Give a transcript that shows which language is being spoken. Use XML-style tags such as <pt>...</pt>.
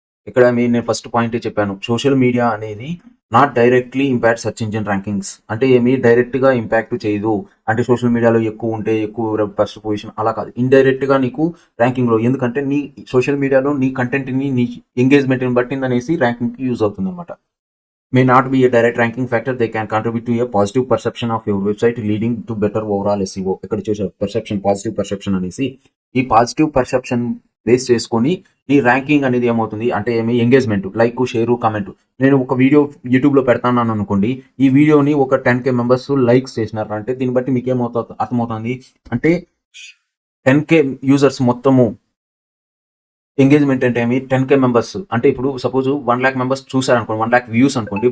<te>ఇక్కడ నేను first point చెప్పాను. సోషల్ మీడియా అనేది</te> <en>Not directly impact search engine rankings.</en> <te>అంటే డైరెక్ట్గా ఇంపాక్ట్ చేయదు. అంటే సోషల్ మీడియాలో ఎక్కువ ఉంటే ఎక్కువ ఫస్ట్ పొజిషన్ అలా కాదు. ఇండైరెక్ట్గా నీకు ర్యాంకింగ్లో ఎందుకంటే నీ సోషల్ మీడియాలో నీ కంటెంట్ని నీ ఎంగేజ్మెంట్ని బట్టిందనేసి ర్యాంకింగ్కి యూజ్ అవుతుంది అనమాట.</te> <en>May not be a direct ranking factor. They can contribute to a positive perception of your website, leading to better overall SEO.</en> <te>ఇక్కడ చూసారు పర్సెప్షన్, పాజిటివ్ పర్సెప్షన్ అనేసి. ఈ పాజిటివ్ పర్సెప్షన్ బేస్ చేసుకొని నీ ర్యాంకింగ్ అనేది ఏమవుతుంది అంటే ఎంగేజ్మెంట్, లైక్, షేరు, కామెంట్. నేను ఒక వీడియో యూట్యూబ్లో పెడతాను అనుకోండి. ఈ వీడియోని ఒక 10K మెంబర్స్ లైక్స్ చేసినారు అంటే దీన్ని బట్టి మీకు ఏమవుతుంది అర్థమవుతుంది అంటే 10K యూజర్స్ మొత్తము ఎంగేజ్మెంట్ అంటే 10K మెంబర్స్ అంటే ఇప్పుడు సపోజ్ 1,00,000 మెంబర్స్ చూసారనుకోండి, 1,00,000 వ్యూస్ అనుకోండి.</te>